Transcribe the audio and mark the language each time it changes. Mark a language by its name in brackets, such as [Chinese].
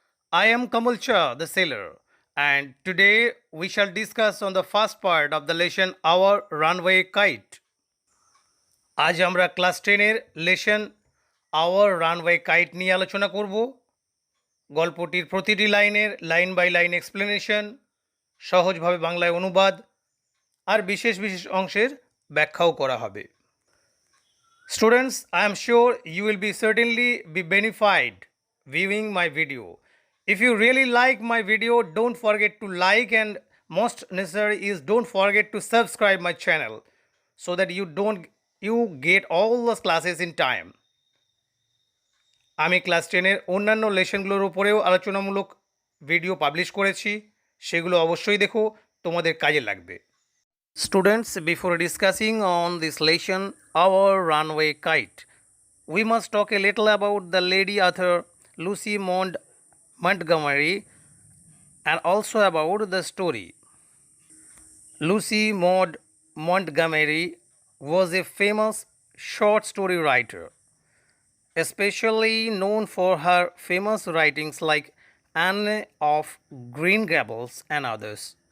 [English] I am Kamalcha, the sailor, and today we shall discuss on the first part of the lesson Our Runway Kite. [Bangla] আজ আমরা class 10 lesson hour runway kite নিয়ে আলোচনা করব। গল্পটির প্রতিটি লাইনের line by line explanation, সহজভাবে বাংলায় অনুবাদ আর বিশেষ বিশেষ অংশের ব্যাখ্যাও করা হবে। [English] Students, I am sure you will be certainly be benefited viewing my video. If you really like my video, don't forget to like, and most necessary is don't forget to subscribe my channel so that you get all the classes in time. [Bangla] আমি class 10 অন্যান্য লেসনগুলোর উপরেও আলোচনামূলক video publish করেছি, সেগুলো অবশ্যই দেখো, তোমাদের কাজে লাগবে। [English] Students, before discussing on this lesson, Our Runway Kite, we must talk a little about the lady author Lucy Maud Montgomery and also about the story. Lucy Maud Montgomery was a famous short story writer, especially known for her famous writings like Anne of Green Gables and others.